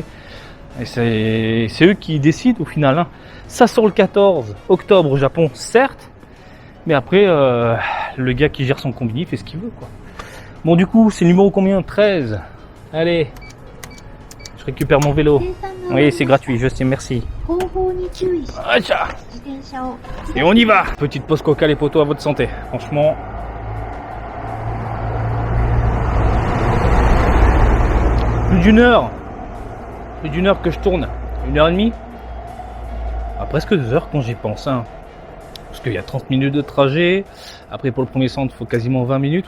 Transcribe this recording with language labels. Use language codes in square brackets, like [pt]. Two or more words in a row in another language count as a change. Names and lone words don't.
[fr] Et c'est eux qui décident au final. Ça sort le 14 octobre au Japon, certes. Mais après, le gars qui gère son combini fait ce qu'il veut, quoi. Bon, du coup, c'est le numéro combien? 13. Allez. Je récupère mon vélo. Oui, c'est gratuit, je sais, merci. [ja] 後方に注意して Acha. 自転車を [fr] Et on y va. Petite pause coca les potos à votre santé. Franchement. Plus d'une heure. Plus d'une heure que je tourne. 1h30. Ah, presque 2 heures quand j'y pense. Hein. Parce qu'il y a 30 minutes de trajet. Après pour le premier centre, il faut quasiment 20 minutes.